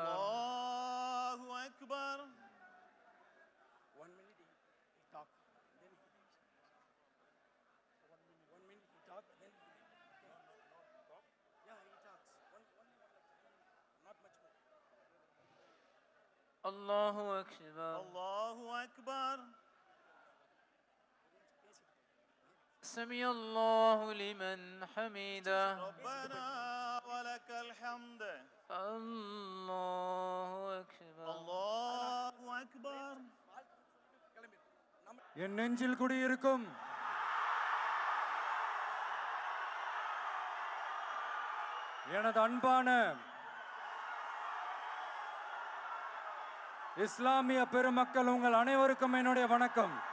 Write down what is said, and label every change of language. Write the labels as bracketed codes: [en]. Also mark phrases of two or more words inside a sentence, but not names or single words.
[ar] الله أكبر. [en] 1 minute he talk, then he leaves. 1 minute he talk, then he leaves. Talk? Yeah, he talks. Not much more. [ar] الله أكبر. الله أكبر. سمع الله لمن حمده. ربنا ولك الحمد. الله أكبر. الله أكبر. [ta] என் நெஞ்சில் குடியிருக்கும் எனது அன்பான இஸ்லாமிய பெருமக்கள் உங்கள் அனைவருக்கும் என்னுடைய வணக்கம்.